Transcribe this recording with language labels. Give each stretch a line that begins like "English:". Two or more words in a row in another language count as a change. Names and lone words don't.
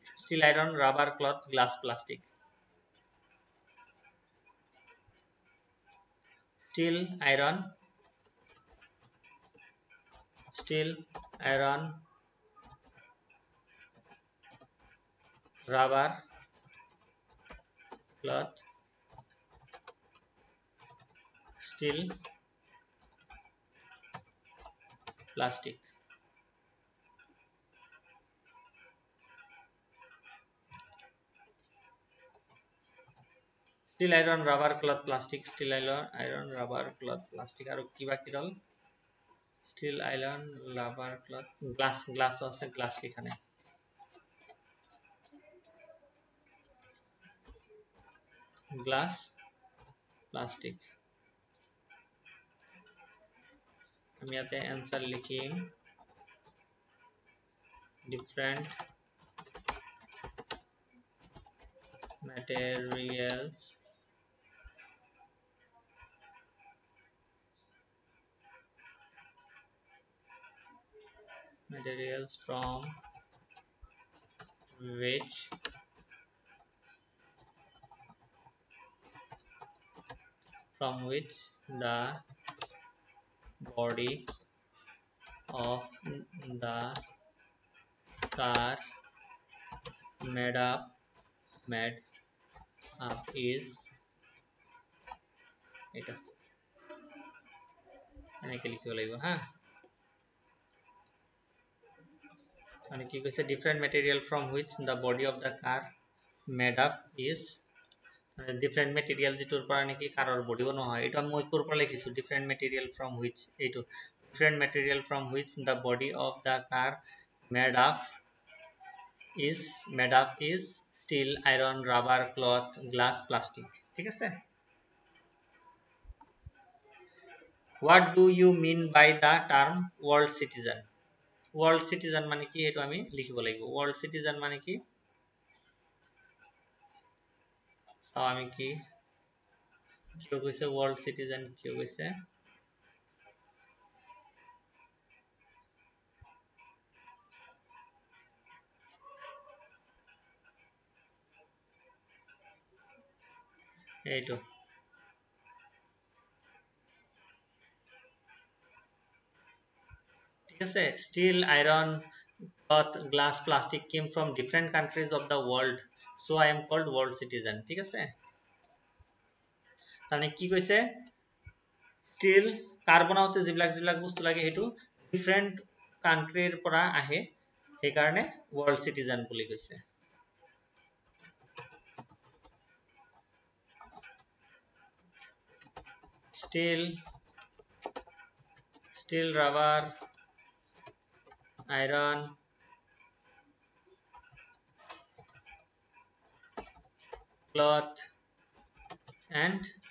English: Steel, iron, rubber, cloth, glass, plastic. Steel, iron, rubber, cloth, steel, plastic. Steel, iron, rubber, cloth, plastic. Steel, iron, rubber, cloth, plastic.
Assamese: আৰু কিবা কি ৰল?
English: Steel, iron, rubber, cloth, glass আছে, glass
Assamese: লিখা নাই.
English: Glass, plastic.
Assamese: আমি ইয়াতে answer লিখিম
English: different materials from which the body of the car made up is
Assamese: এটা এনেকে লিখিব লাগিব হা মানে কি কৈছে
English: different material from which the body of the car made up is different material
Assamese: যেটোৰ পৰা নেকি কাৰৰ বডি বনোৱা হয় এটা মই কোৰ পৰা লিখিছো
English: different material from which এইটো different material from which the body of the car made up is steel, iron, rubber, cloth, glass, plastic.
Assamese: ঠিক আছে
English: what do you mean by the term world citizen world citizen
Assamese: মানে কি এটো আমি লিখিব লাগিব
English: world citizen
Assamese: মানে কি আমি কি কিয় কৈছে
English: world citizen
Assamese: কিয় কৈছে এইটো ঠিক আছে
English: steel iron cloth glass plastic came from different countries of the world so I am called world citizen
Assamese: ঠিক আছে মানে কি কৈছে steel কাৰ বনাওতে যিবিলাক বস্তু লাগে হেতু
English: different countryৰ
Assamese: পৰা আহে সেই কাৰণে
English: world citizen
Assamese: বুলি কৈছে
English: steel rubber iron cloth and